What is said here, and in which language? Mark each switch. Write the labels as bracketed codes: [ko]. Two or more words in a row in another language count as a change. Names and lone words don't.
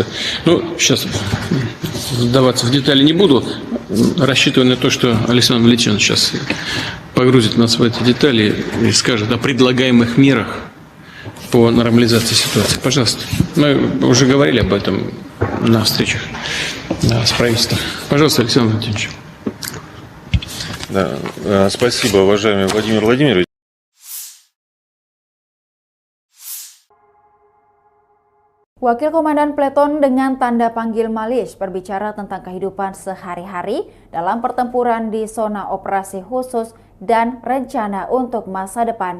[ru] Но сейчас вдаваться в детали не буду, рассчитывая на то, что Александр Валентинович сейчас погрузит нас в эти детали и скажет о предлагаемых мерах по нормализации ситуации. Пожалуйста. Мы уже говорили об этом на встречах с правительством. Пожалуйста, Александр Валентинович. Да, спасибо, уважаемый Владимир Владимирович. [id] Wakil Komandan Peleton dengan tanda panggil Malis berbicara tentang kehidupan sehari-hari dalam pertempuran di zona operasi khusus dan rencana untuk masa depan.